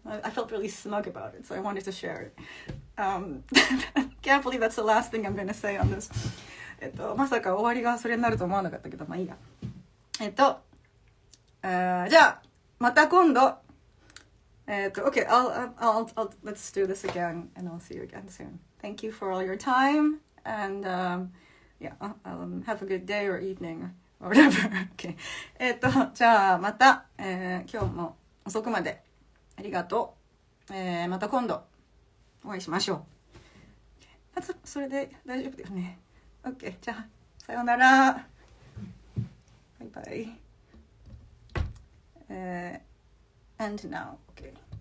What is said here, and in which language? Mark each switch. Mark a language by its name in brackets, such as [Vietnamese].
[English] I felt really smug about it, so I wanted to share it. Can't believe that's the last thing I'm going to say on this. [Japanese] まさか終わりがそれになると思わなかったけど、まあいいや。じゃあまた今度。 [English] Okay, I'll let's do this again, and I'll see you again soon. Thank you for all your time, and have a good day or evening or whatever. Okay. [Japanese] じゃあまた、今日も遅くまでありがとう。また今度お会いしましょう。それで大丈夫だよね。Okay, じゃあさようなら。 [English] バイバイ。And now, okay.